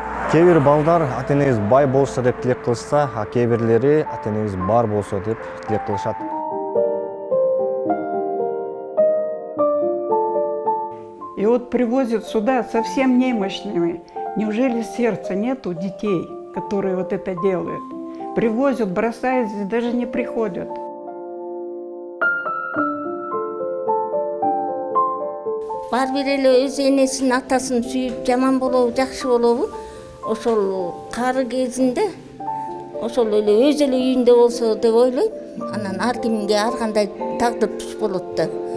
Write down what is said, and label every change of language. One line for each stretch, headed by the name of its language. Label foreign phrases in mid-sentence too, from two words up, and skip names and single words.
Kyrgyz: Кээ бир балдар ата-энебиз бай болсо деп тилек кылышса, а кээ бирлери ата-энебиз бар болсо деп тилек кылышат.
Russian: И вот привозят сюда совсем немощными. Неужели сердца нет у детей, которые вот это делают? Привозят, бросают, здесь даже не приходят.
Kyrgyz: Бар бир эле өз энесин, атасын сүйүп жаман болобу, жакшы болобу, ошол кары кезинде ошол эле өз эле үйүндө болсо деп ойлойм. Анан ар кимге ар кандай тагдыр туш болот да.